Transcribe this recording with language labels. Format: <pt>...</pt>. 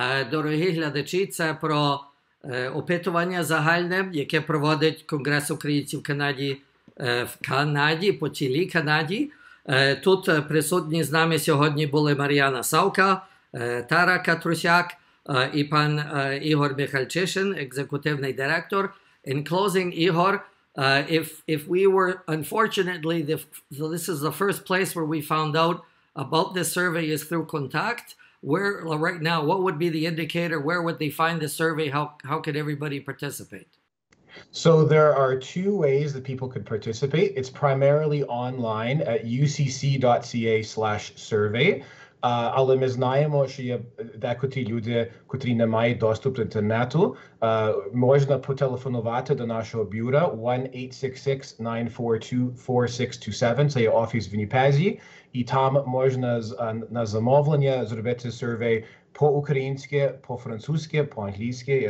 <uk>Дорогі глядачі, це про опитування загальне, яке проводить Конгрес українців в Канаді, по цілій Канаді. Тут присутні з нами сьогодні були Мар'яна Савка, Тара Катрусяк і пан Ігор Михальчишин, екзекутивний директор.</uk> <en>In closing, Igor, if we were, unfortunately, this is the first place where we found out about this survey is through KONTAKT. Where, right now, what would be the indicator? Where would they find the survey? How could everybody participate? So there are two ways that people could participate. It's primarily online at ucc.ca/survey.</en> <uk>Але ми знаємо, що є декотрі люди, котрі не мають доступ до інтернету. Можна потелефонувати до нашого бюро 1-866-942-4627. Це є офіс в Вінніпезі. І там можна на замовлення зробити сурвей по-українськи, по-французьки, по-англійськи.</uk>